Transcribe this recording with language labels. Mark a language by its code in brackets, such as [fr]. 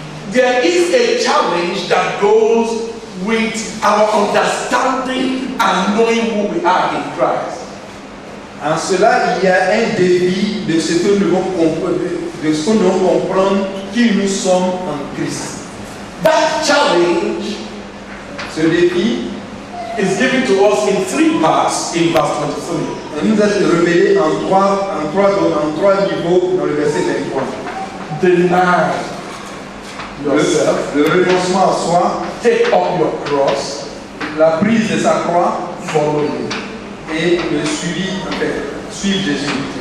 [en] there is a challenge that goes with our understanding and knowing who we are in Christ. [fr] En cela, il y a un défi de ce que nous devons comprendre qui nous sommes en Christ. [en] That challenge, [fr] ce défi, [en] is given to us in 3 parts in verse 23. [fr] Il nous a été révélé en trois niveaux dans le verset 23. [en] Deny yourself, [fr] le renoncement à soi, [en] take up your cross, [fr] la prise de sa croix, [en] follow me, [fr] et le suivi, en fait, suivre Jésus.